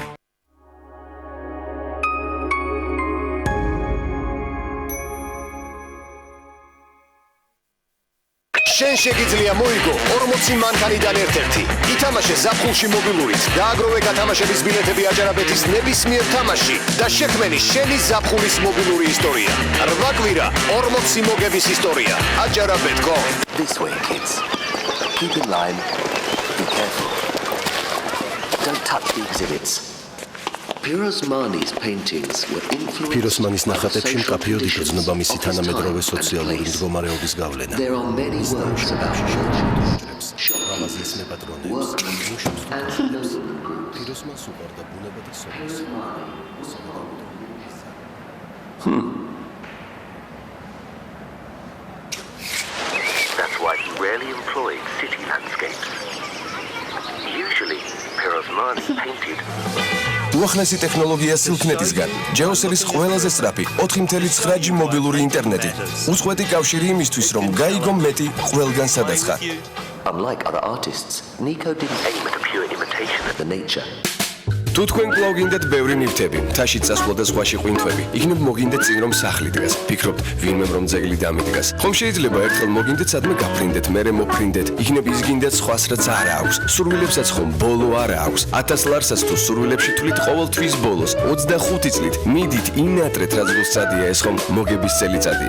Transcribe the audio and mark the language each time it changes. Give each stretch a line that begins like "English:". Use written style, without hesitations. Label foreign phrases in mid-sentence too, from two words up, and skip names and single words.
Georgian: შენ შეგიძლია მოიგო 40 მანქანიდან ერთ-ერთი. ითამაშე ზაფხულში მობილურით, დააგროვე გათამაშების ბილეთები აჯარაბეთის ნებისმიერ თამაშში და შექმენი შენი ზაფხულის მობილური ისტორია. 8 კვირა 40 მოგების ისტორია. აჯარაბეთ.com.
English: This way, kids. Keep in line. Be careful. Don't touch the exhibits. Pirosmani's paintings were influenced.
Georgian: Pirosmanis ნახატებში მკაფიოდ იგრძნობა მისი თანამედროვე სოციალური მდგომარეობის გავლენა.
English: There are many works about
Georgian: მაღაზიის მეპატრონეებს, მუშებს და პიროსმანს უყვარდა ბუნება და სოფლის.
English: That's why he rarely employed city landscapes. Usually, Pirosmani painted.
Georgian: უახლესი ტექნოლოგია სილკნეტისგან. ჯეოსელის ყველაზე სწრაფი 4.9G მობილური ინტერნეტი. უწყვეტი კავშირი იმისთვის, რომ გაიგო მეტი ყველგან სადაცხა.
English: Unlike other artists, Nico didn't aim at a pure imitation of the nature.
Georgian: თუ თქვენ კვლავ გინდათ ბევრი ნივთები, მთაში წასვლა და ზღვაში ყვინთვები, იქნებ მოგინდეთ წინ რომ სახლი დგას. ფიქრობთ, ვინმე რომ ძეგლი დამიდგას. ხომ შეიძლება ერთხელ მოგინდეთ სადმე გაფრინდეთ, მერე მოფრინდეთ. იქნებ ის გინდათ სხვას რაც არ აქვს. სურვილებსაც ხომ ბოლო არ აქვს. 1000 ლარსაც თუ სურვილებში თვლით ყოველ თვის ბოლოს 25 წლით მიდით ინატრეთ რაც გულსწადია ეს ხომ მოგების წელიწადია.